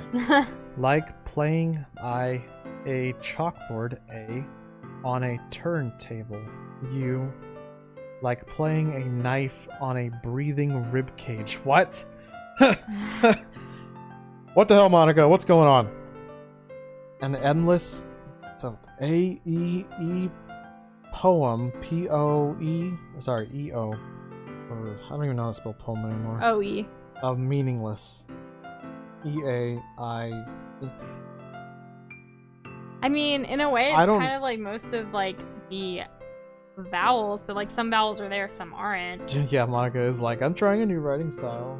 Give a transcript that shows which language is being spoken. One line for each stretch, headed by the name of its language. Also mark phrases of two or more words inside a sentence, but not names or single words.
English: Like playing a chalkboard, A, on a turntable. U. Like playing a knife on a breathing rib cage. What? What the hell, Monica? What's going on? An endless... So, A-E-E poem. P-O-E... Sorry, E-O. Or, I don't even know how to spell poem anymore. O-E. Of meaningless. E-A-I... I mean, in a way, it's kind of like most of, like, the vowels, but, like, some vowels are there, some aren't. Yeah, Monica is like, I'm trying a new writing style.